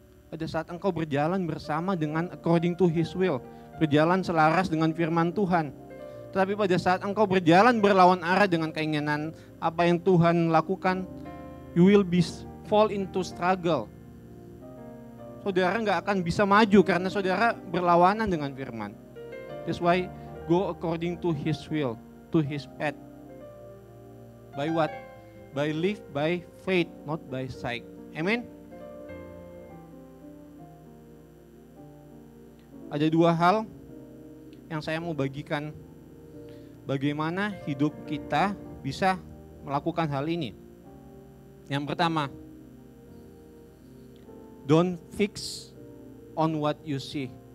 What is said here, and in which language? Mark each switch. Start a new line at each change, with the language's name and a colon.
Indonesian: Pada saat engkau berjalan bersama dengan according to His will, berjalan selaras dengan firman Tuhan. Tetapi pada saat engkau berjalan berlawan arah dengan keinginan apa yang Tuhan lakukan, you will fall into struggle. Saudara nggak akan bisa maju karena saudara berlawanan dengan firman.
English: That's why go according to His will, to His path. By what? By live by faith, not by sight. Amen.
Indonesian: Ada dua hal yang saya mau bagikan. Bagaimana hidup kita bisa melakukan hal ini.
English: Yang pertama, don't fix on what you see.